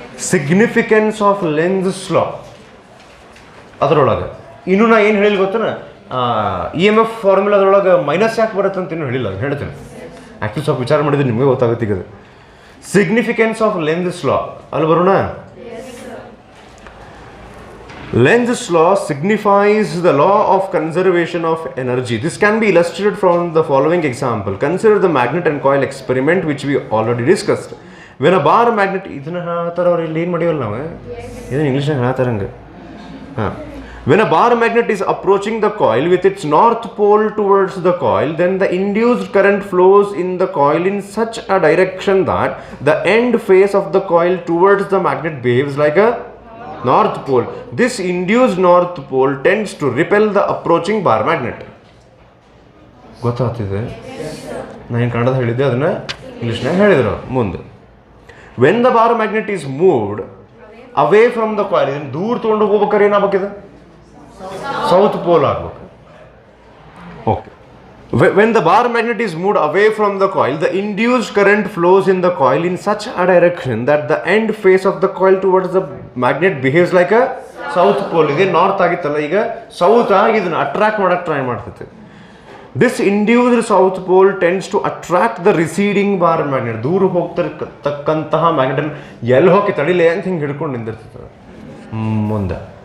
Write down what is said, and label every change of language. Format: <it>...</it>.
<en>Significance of lens law.</en> <kn>ಅದರೊಳಗೆ ಇನ್ನೂ ನಾ ಏನು ಹೇಳಿಲ್ಲ ಗೊತ್ತಾನ, EMF ಫಾರ್ಮುಲಾದೊಳಗೆ ಮೈನಸ್ ಯಾಕೆ ಬರುತ್ತೆ ಅಂತ ಇನ್ನೂ ಹೇಳಿಲ್ಲ, ಅದು ಹೇಳ್ತೇನೆ. ಆ್ಯಕ್ಚುಲಿ ಸ್ವಲ್ಪ ವಿಚಾರ ಮಾಡಿದ್ರೆ ನಿಮಗೆ ಗೊತ್ತಾಗುತ್ತೆ ಈಗ. ಅದು</kn> <en>significance of lens law</en> <kn>ಅಲ್ಲಿ ಬರೋಣ.</kn> <en>Lenz's law signifies the law of conservation of energy. This can be illustrated from the following example. Consider the magnet and coil experiment which we already discussed. When a bar magnet,</en> <kn>ಇದನ್ನ ಹೇಳ್ತಾರ ಅವ್ರು ಇಲ್ಲಿ ಏನು ಮಾಡಿವಲ್ಲ ನಾವು, ಇದನ್ನ ಇಂಗ್ಲೀಷ್ನಾಗ ಹೇಳ್ತಾರಂಗೆ.</kn> <en>When a bar magnet is approaching the coil with its north pole towards the coil, then the induced current flows in the coil in such a direction that the end face of the coil towards the magnet behaves like a north pole. This induced north pole tends to repel the approaching bar magnet.</en> <kn>ಗೊತ್ತಾಗ್ತಿದೆ? ನಾನು ಏನು ಕನ್ನಡದ ಹೇಳಿದ್ದೆ ಅದನ್ನು ಇಂಗ್ಲೀಷ್ನಾಗ ಹೇಳಿದ್ರು ಮುಂದೆ.</kn> <en>When the bar magnet is moved away from the coil,</en> <kn>ಇದನ್ನು ದೂರ ತೊಗೊಂಡು ಹೋಗ್ಬೇಕಾದ್ರೆ ಏನಾಗಬೇಕಿದೆ? ಸೌತ್ ಪೋಲ್ ಆಗ್ಬೇಕು. Okay.</kn> <en>When the bar magnet is moved away from the coil, the induced current flows in the coil in such a direction that the end face of the coil towards the magnet behaves like a south pole.</en> <kn>ಇದೆ north ಆಗಿತ್ತಲ್ಲ, ಈಗ south ಆಗಿ ಇದನ್ನು attract ಮಾಡಕ್ಕೆ try ಮಾಡ್ತೈತೆ.</kn> <en>This induced south pole tends to attract the receding bar magnet.</en> <kn>ದೂರ ಹೋಗ್ತಿರ್ತಕ್ಕಂತಹ magnet ಎಲ್ಲಿ ಹೋಗಿ ತಡಿಲೆ ಅಂತ ಹಿಂಗೆ ಹಿಡ್ಕೊಂಡು ನಿಂದಿರ್ತದೆ ಮುಂದೆ.</kn>